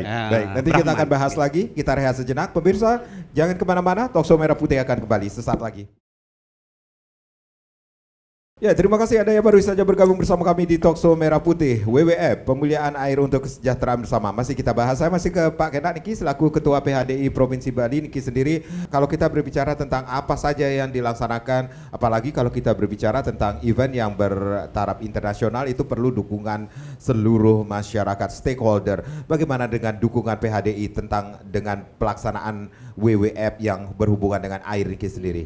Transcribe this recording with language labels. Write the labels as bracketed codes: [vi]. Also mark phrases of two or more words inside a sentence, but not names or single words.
[id] Nanti kita akan bahas lagi, kita rehat sejenak. Pemirsa, jangan kemana-mana, Talkshow Merah Putih akan kembali sesaat lagi. Ya, terima kasih Anda yang baru saja bergabung bersama kami di Talkshow Merah Putih WWF, pemulihaan air untuk kesejahteraan bersama. Masih kita bahas, saya masih ke Pak Kendak Niki selaku Ketua PHDI Provinsi Bali Niki sendiri. Kalau kita berbicara tentang apa saja yang dilaksanakan, apalagi kalau kita berbicara tentang event yang bertaraf internasional, itu perlu dukungan seluruh masyarakat stakeholder. Bagaimana dengan dukungan PHDI dengan pelaksanaan WWF yang berhubungan dengan air Niki sendiri?